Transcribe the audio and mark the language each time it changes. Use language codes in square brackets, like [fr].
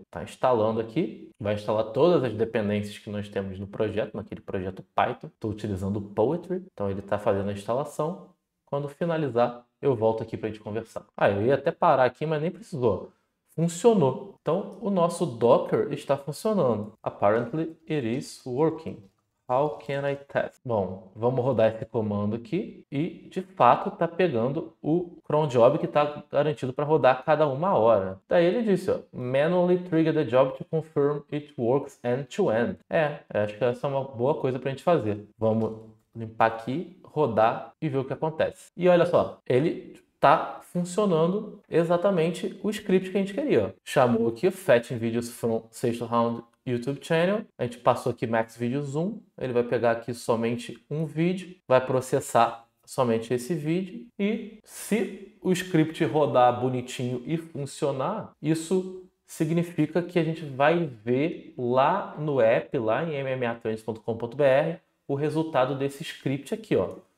[pt] Está instalando aqui. Vai instalar todas as dependências que nós temos no projeto, naquele projeto Python. Estou utilizando o Poetry. Então ele está fazendo a instalação. Quando finalizar, eu volto aqui para a gente conversar. Ah, eu ia até parar aqui, mas nem precisou. Funcionou. Então o nosso Docker está funcionando. [en] Apparently it is working. How can I test? [pt] Bom, vamos rodar esse comando aqui e, de fato, está pegando o cron job que está garantido para rodar a cada 1 hora. Daí ele disse, ó, [en] manually trigger the job to confirm it works end-to-end. [pt] Acho que essa é uma boa coisa para a gente fazer. Vamos limpar aqui, rodar e ver o que acontece. E olha só, ele está funcionando exatamente o script que a gente queria. Ó. Chamou aqui Fetching Videos from Sexto Round YouTube Channel, a gente passou aqui Max Video Zoom, ele vai pegar aqui somente um vídeo, vai processar somente esse vídeo e se o script rodar bonitinho e funcionar, isso significa que a gente vai ver lá no app, lá em mmatrends.com.br, o resultado desse script aqui, ó.